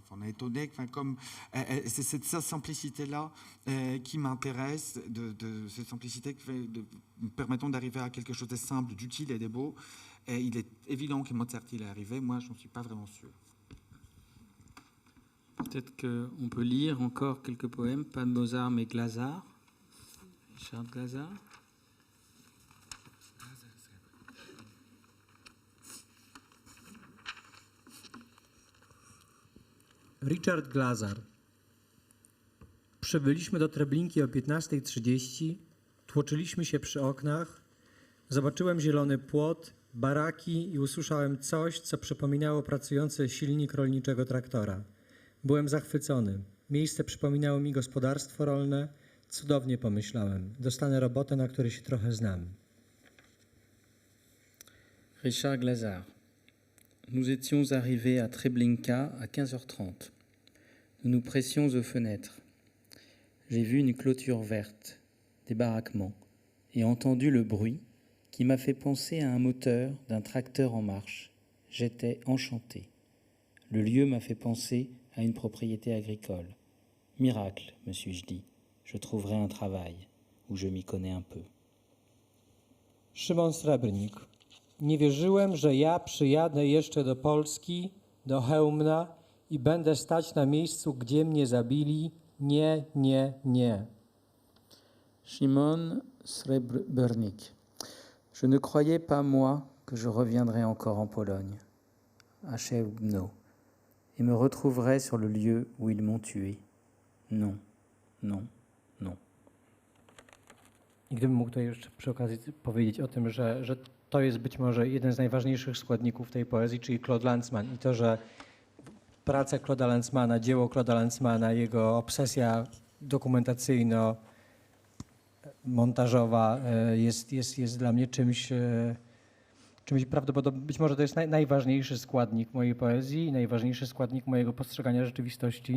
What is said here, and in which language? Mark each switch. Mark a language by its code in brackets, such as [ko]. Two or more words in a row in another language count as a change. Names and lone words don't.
[fr] Enfin, on est étonné, c'est cette simplicité-là qui m'intéresse, de cette simplicité permettant d'arriver à quelque chose de simple, d'utile et de beau. Et il est évident que Mozart il est arrivé, moi je n'en suis pas vraiment sûr. Peut-être qu'on peut lire encore quelques poèmes, pas de Mozart mais Glazart, Richard Glazart. Richard Glazar. [pl] Przybyliśmy do Treblinki o 15:30, tłoczyliśmy się przy oknach, zobaczyłem zielony płot, baraki i usłyszałem coś, co przypominało pracujący silnik rolniczego traktora. Byłem zachwycony. Miejsce przypominało mi gospodarstwo rolne. Cudownie pomyślałem. Dostanę robotę, na której się trochę znam. Richard Glazart. [fr] Nous étions arrivés à Treblinka à 15h30. Nous nous pressions aux fenêtres. J'ai vu une clôture verte, des baraquements, et entendu le bruit qui m'a fait penser à un moteur d'un tracteur en marche. J'étais enchanté. Le lieu m'a fait penser à une propriété agricole. Miracle, me suis-je dit, je trouverai un travail où je m'y connais un peu. Szymon Srebrnik. [pl] Nie wierzyłem, że ja przyjadę jeszcze do Polski, do Chełmna i będę stać na miejscu, gdzie mnie zabili. Nie, nie, nie. Szymon Srebrnik. [fr] Je ne croyais pas, moi, que je reviendrais encore en Pologne, à Chełmno, et me retrouverais sur le lieu où ils m'ont tué. Non, non, non. [pl] I gdybym mógł to jeszcze przy okazji powiedzieć o tym, że to jest być może jeden z najważniejszych składników tej poezji, czyli Claude Lanzmann. I to, że praca Claude'a Lanzmanna, dzieło Claude'a Lanzmanna, jego obsesja dokumentacyjno-montażowa jest dla mnie czymś prawdopodobnie, być może to jest najważniejszy składnik mojej poezji, najważniejszy składnik mojego postrzegania rzeczywistości.